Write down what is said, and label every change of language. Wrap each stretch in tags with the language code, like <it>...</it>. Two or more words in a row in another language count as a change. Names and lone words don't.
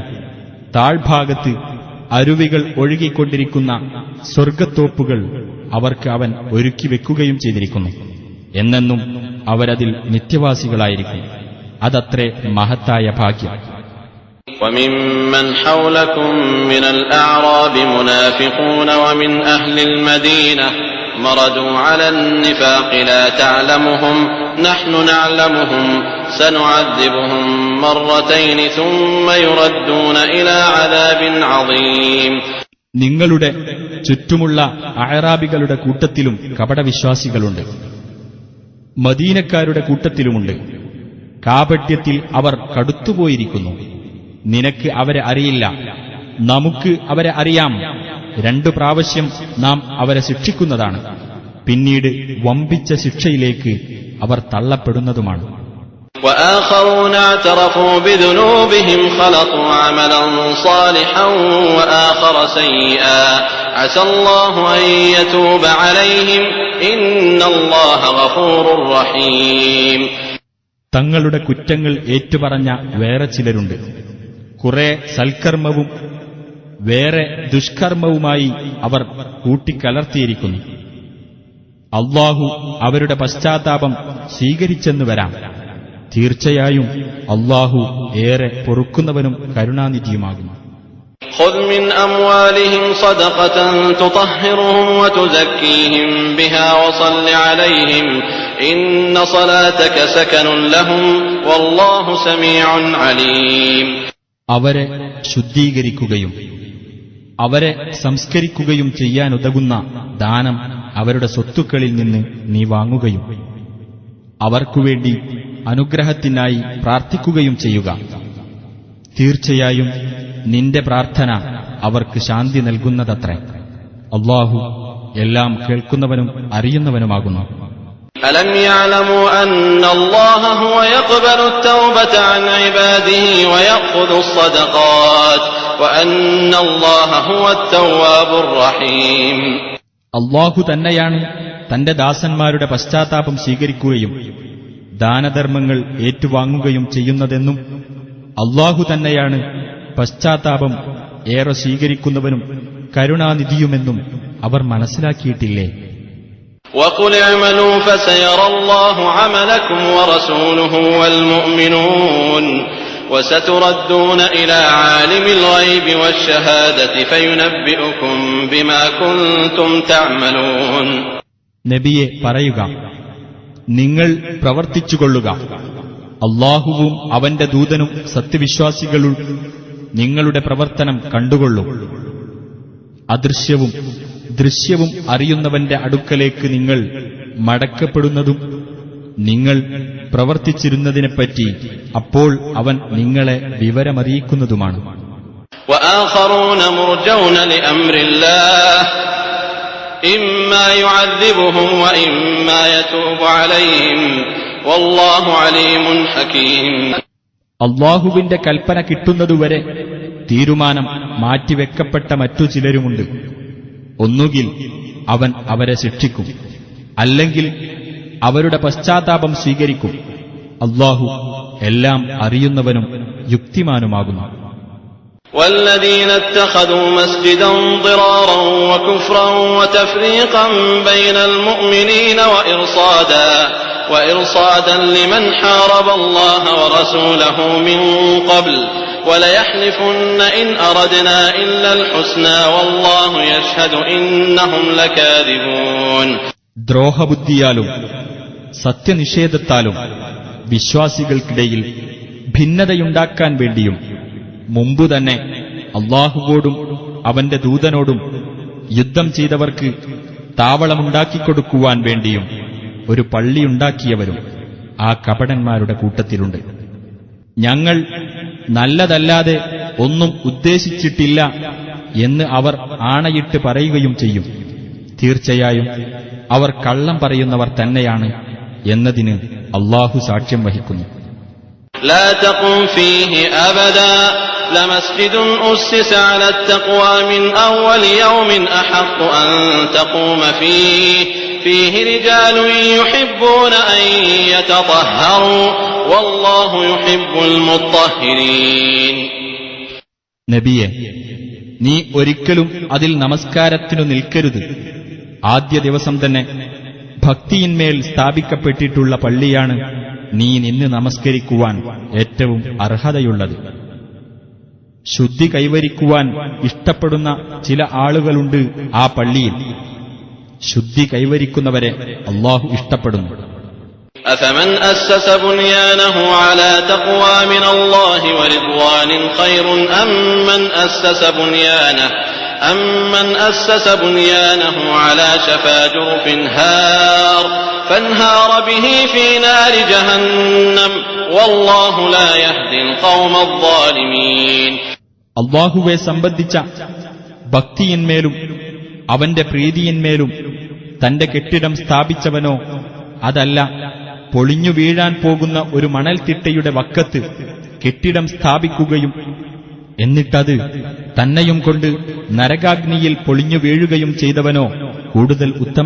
<ml>താഴ്ഭാഗത്ത് അരുവികൾ ഒഴുകിക്കൊണ്ടിരിക്കുന്ന സ്വർഗത്തോപ്പുകൾ അവർക്ക് അവൻ ഒരുക്കിവെക്കുകയും ചെയ്തിരിക്കുന്നു. എന്നെന്നും അവരതിൽ നിത്യവാസികളായിരിക്കും. അതത്രേ മഹത്തായ ഭാഗ്യം.</ml> <ar>وممن حولكم من الأعراب منافقون ومن أهل المدينة مردوا على النفاق لا تعلمهم نحن نعلمهم سنعذبهم مرتين ثم يردون إلى عذاب عظيم.</ar> <ml>നിങ്ങളുടെ ചുറ്റുമുള്ള അഅറാബികളുടെ കൂട്ടത്തിലും കപടവിശ്വാസികളുണ്ട്, മദീനക്കാരുടെ കൂട്ടത്തിലുമുണ്ട്. കാപട്യത്തിൽ അവർ കടുത്തുപോയിരിക്കുന്നു. നിനക്ക് അവരെ അറിയില്ല, നമുക്ക് അവരെ അറിയാം. 2 പ്രാവശ്യം നാം അവരെ ശിക്ഷിക്കുന്നതാണ്. പിന്നീട് വമ്പിച്ച ശിക്ഷയിലേക്ക് അവർ തള്ളപ്പെടുന്നതുമാണ്.</ml> <ar>وآخرون اعترفوا بذنوبهم خلطوا عملا صالحا وآخر سيئا عسى الله أن يتوب عليهم إن الله غفور رحيم.</ar> <ml>തങ്ങളുടെ കുറ്റങ്ങൾ ഏറ്റുപറഞ്ഞ വേറെ ചിലരുണ്ട്. കുറെ സൽക്കർമ്മവും വേറെ ദുഷ്കർമ്മവുമായി അവർ കൂട്ടിക്കലർത്തിയിരിക്കുന്നു. അല്ലാഹു അവരുടെ പശ്ചാത്താപം സ്വീകരിച്ചെന്നു വരാം. തീർച്ചയായും അല്ലാഹു ഏറെ പൊറുക്കുന്നവനും കരുണാനിധിയുമാകുന്നു.</ml> <ar>خذ من أموالهم صدقة تطهرهم وتزكيهم بها وصل عليهم إن صلاتك سكن لهم والله سميع عليم.</ar> <ml>അവരെ ശുദ്ധീകരിക്കുകയും അവരെ സംസ്കരിക്കുകയും ചെയ്യാനുതകുന്ന ദാനം അവരുടെ സ്വത്തുക്കളിൽ നിന്ന് നീ വാങ്ങുകയും അവർക്കുവേണ്ടി അനുഗ്രഹത്തിനായി പ്രാർത്ഥിക്കുകയും ചെയ്യുക. തീർച്ചയായും നിന്റെ പ്രാർത്ഥന അവർക്ക് ശാന്തി നൽകുന്നതത്രേ. അല്ലാഹു എല്ലാം കേൾക്കുന്നവനും അറിയുന്നവനുമാകുന്നു.</ml> <ar>ألم يعلموا أن الله هو يقبل التوبة عن عباده ويأخذ الصدقات وأن الله هو التواب الرحيم.</ar> <ml>അല്ലാഹു തന്നെയാണ് തന്റെ ദാസന്മാരുടെ പശ്ചാത്താപം സ്വീകരിക്കുകയും ദാനധർമ്മങ്ങൾ ഏറ്റുവാങ്ങുകയും ചെയ്യുന്നതെന്നും അല്ലാഹു തന്നെയാണ് പശ്ചാത്താപം ഏറെ സ്വീകരിക്കുന്നവനും കരുണാനിധിയുമെന്നും അവർ മനസ്സിലാക്കിയിട്ടില്ലേ?</ml> <ar>وقل اعملوا فسيرى الله عملكم ورسوله والمؤمنون وستردون إلى عالم الغيب والشهادة فينبئكم بما كنتم تعملون.</ar> <ml>നബിയെ പറയുക, നിങ്ങൾ പ്രവർത്തിച്ചുകൊള്ളുക. അല്ലാഹുവും അവന്റെ ദൂതനും സത്യവിശ്വാസികളും നിങ്ങളുടെ പ്രവർത്തനം കണ്ടുകൊള്ളും. അദൃശ്യവും ദൃശ്യവും അറിയുന്നവന്റെ അടുക്കലേക്ക് നിങ്ങൾ മടക്കപ്പെടുന്നതും നിങ്ങൾ പ്രവർത്തിച്ചിരുന്നതിനെപ്പറ്റി അപ്പോൾ അവൻ നിങ്ങളെ വിവരമറിയിക്കുന്നതുമാണ്.</ml> <ar>وآخرون مرجون لأمر الله إما يعذبهم وإما يتوب عليهم والله عليم حكيم.</ar> <ml>അല്ലാഹുവിന്റെ കൽപ്പന കിട്ടുന്നതുവരെ തീരുമാനം മാറ്റിവെക്കപ്പെട്ട മറ്റു ചിലരുമുണ്ട്. ഒന്നുകിൽ അവൻ അവരെ ശിക്ഷിക്കും, അല്ലെങ്കിൽ അവരുടെ പശ്ചാത്താപം സ്വീകരിക്കും. അല്ലാഹു എല്ലാം അറിയുന്നവനും യുക്തിമാനുമാകുന്നു.</ml> <ar>والذين اتخذوا مسجدا ضرارا وكفرا وتفريقا بين المؤمنين وإرصادا لمن حارب الله ورسوله من قبل وليحلفن إن أردنا إلا الحسنى والله يشهد إنهم لكاذبون.</ar> <ml>ദ്രോഹബുദ്ധിയാലും സത്യനിഷേധത്താലും വിശ്വാസികൾക്കിടയിൽ ഭിന്നതയുണ്ടാക്കാൻ വേണ്ടിയും മുമ്പു തന്നെ അല്ലാഹുവോടും അവന്റെ ദൂതനോടും യുദ്ധം ചെയ്തവർക്ക് താവളമുണ്ടാക്കിക്കൊടുക്കുവാൻ വേണ്ടിയും ഒരു പള്ളിയുണ്ടാക്കിയവരും ആ കപടന്മാരുടെ കൂട്ടത്തിലുണ്ട്. ഞങ്ങൾ നല്ലതല്ലാതെ ഒന്നും ഉദ്ദേശിച്ചിട്ടില്ല എന്ന് അവർ ആണയിട്ട് പറയുകയും ചെയ്യും. തീർച്ചയായും അവർ കള്ളം പറയുന്നവർ തന്നെയാണ് എന്നതിന് അല്ലാഹു സാക്ഷ്യം വഹിക്കുന്നു.</ml> <ar>لا تقم فيه أبدا لمسجد أسس على التقوى من أول يوم أحق أن تقوم فيه رجال يحبون أن يتطهروا والله يحب المطهرين.</ar> <ml>നബിയെ, നീ ഒരിക്കലും അതിൽ നമസ്കാരത്തിനു നിൽക്കരുത്. ആദ്യ ദിവസം തന്നെ ഭക്തിയിന്മേൽ സ്ഥാപിക്കപ്പെട്ടിട്ടുള്ള പള്ളിയാണ് നീ നിന്ന് നമസ്കരിക്കുവാൻ ഏറ്റവും അർഹതയുള്ളത്. ശുദ്ധി കൈവരിക്കുവാൻ ഇഷ്ടപ്പെടുന്ന ചില ആളുകളുണ്ട് ആ പള്ളിയിൽ. ശുദ്ധി കൈവരിക്കുന്നവരെ അല്ലാഹു ഇഷ്ടപ്പെടുന്നു.</ml> <ar>أفمن أسس بنيانه على تقوى من الله ورضوان خير أمن أسس بنيانه على شفا جرف فانهار به في نار جهنم والله لا يهدي القوم الظالمين.</ar> <ml>അല്ലാഹുവെ സംബന്ധിച്ച ഭക്തിയിന്മേലും അവന്റെ പ്രീതിയിന്മേലും തന്റെ കെട്ടിടം സ്ഥാപിച്ചവനോ, അതല്ല പൊളിഞ്ഞു വീഴാൻ പോകുന്ന ഒരു മണൽത്തിട്ടയുടെ വക്കത്ത് കെട്ടിടം സ്ഥാപിക്കുകയും എന്നിട്ടത് തന്നെയും കൊണ്ട് നരകാഗ്നിയിൽ പൊളിഞ്ഞു വീഴുകയും ചെയ്തവനോ കൂടുതൽ ഉത്തമൻ?</ml>